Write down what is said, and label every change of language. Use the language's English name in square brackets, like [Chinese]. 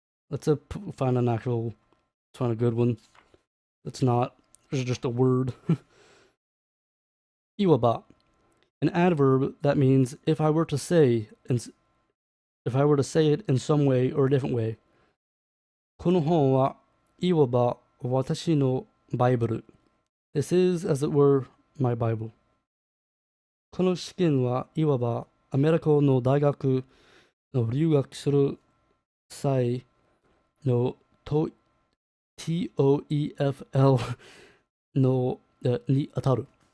[English] Let's find a good one. It's not. It's just a word. Iwaba, an adverb that means if I were to say it in some way or a different way. [Japanese] この本はいわば私のバイブル. [English] This is, as it were, my Bible. [Japanese] この試験はいわばアメリカの大学の留学する際のTOEFL のに当たる。